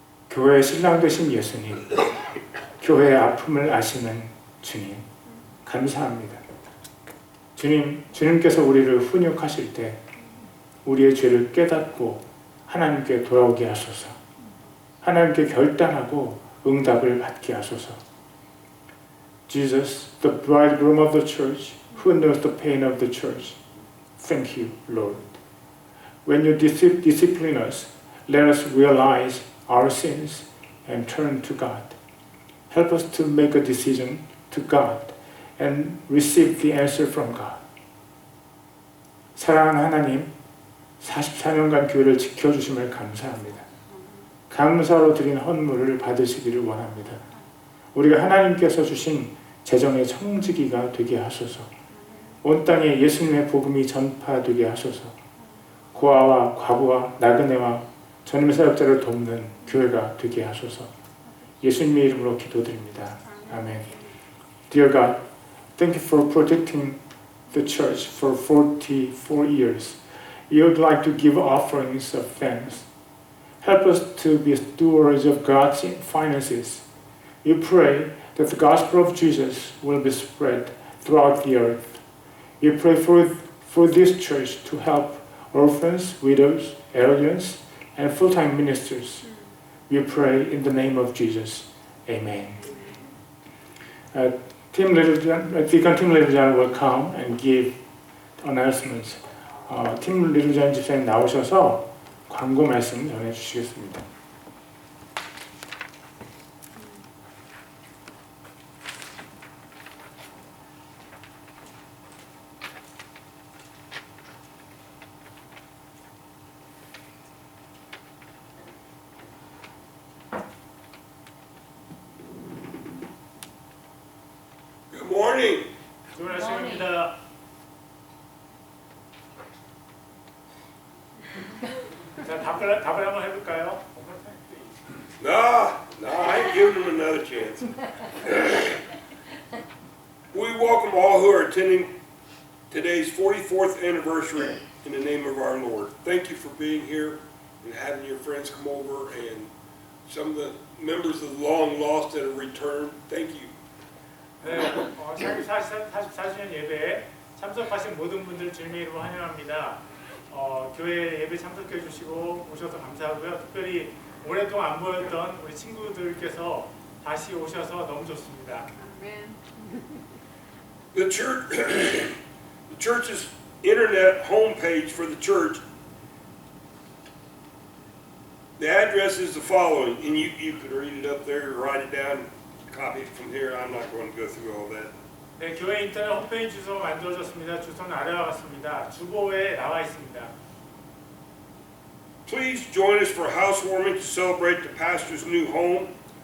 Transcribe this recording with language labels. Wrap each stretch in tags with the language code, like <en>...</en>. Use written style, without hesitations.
<ko>교회의 신랑 되신 예수님, 교회의 아픔을 아시는 주님, 감사합니다. 주님께서 우리를 훈육하실 때 우리의 죄를 깨닫고 하나님께 돌아오게 하소서. 하나님께 결단하고 응답을 받게 하소서.</ko> <en>Jesus, the bridegroom of the church, who knows the pain of the church, thank you, Lord. When you discipline us, let us realize our sins and turn to God. Help us to make a decision to God and receive the answer from God.</en> <ko>사랑하는 하나님, 44년간 교회를 지켜주심을 감사합니다. 감사로 드린 헌물을 받으시기를 원합니다. 우리가 하나님께서 주신 재정의 청지기가 되게 하소서. 온 땅에 예수님의 복음이 전파되게 하소서. 고아와 과부와 나그네와 전임 사역자를 돕는 교회가 되게 하소서. 예수님의 이름으로 기도드립니다. 아멘.</ko> <en>Dear God, thank you for protecting the church for 44 years. You would like to give offerings of thanks. Help us to be stewards of God's finances. We pray that the gospel of Jesus will be spread throughout the earth. We pray for this church to help orphans, widows, aliens, and full-time ministers. We pray in the name of Jesus. Amen. Deacon Tim Littlejohn will come and give announcements.</en> <ko>팀 리루전 집사님 나오셔서 광고 말씀 전해 주시겠습니다.</ko> <en>Good morning.</en> <ko>좋은 아침입니다. 자, 답을 한번 해볼까요?</ko> <en>No, I ain't giving them another chance. We welcome all who are attending today's 44th anniversary in the name of our Lord. Thank you for being here and having your friends come over and some of the members of the long lost that have returned. Thank you.</en> <ko>네, 44주년 예배에 참석하신 모든 분들 주님의 이름으로 환영합니다. 교회 예배 참석해 주시고 오셔서 감사하고요. 특별히 오랫동안 안 보였던 우리 친구들께서 다시 오셔서 너무 좋습니다.</ko> <en>The church's internet homepage for the church The address is the following, and you could read it up there, write it down, copy it from here. I'm not going to go through all that.</en> <ko>네, 교회 인터넷 홈페이지 주소 만들어졌습니다. 주소는 아래와 같습니다. 주보에 나와 있습니다.</ko> <en>Please join us for housewarming to celebrate the pastor's new home.</en>